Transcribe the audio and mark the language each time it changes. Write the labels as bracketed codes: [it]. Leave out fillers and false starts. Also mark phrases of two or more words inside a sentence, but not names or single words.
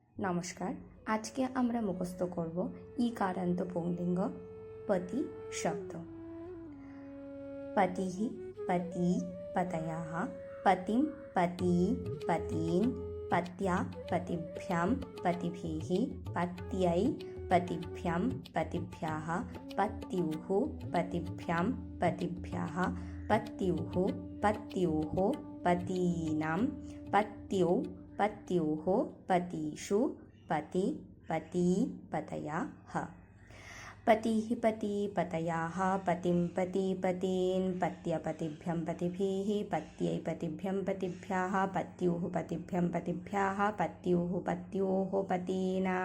[bn] নমস্কার। আজকে আমরা মুখস্থ করব ইকারান্ত পুংলিঙ্গ পতি শব্দ। [sa] পতিঃ পতি পতয়ঃ পতিম পতি পতীন পত্যা পতিভ্যাম পতিভিঃ পত্यै পতিভ্যাম পতিভ্যাঃ পত্युः পতিভ্যাম পতিভ্যः পত্युः পত্योः पतीनां पत्युः पत्युः पतीषु पति पती पतयः। पतिः पति पतयः पतिं पति पतीन् पत्य पतिभ्यं पतिभिः पत्यै पतिभ्यं पतिभ्यः पत्युः पतिभ्यं पतिभ्यः पत्युः पत्योः पतीनां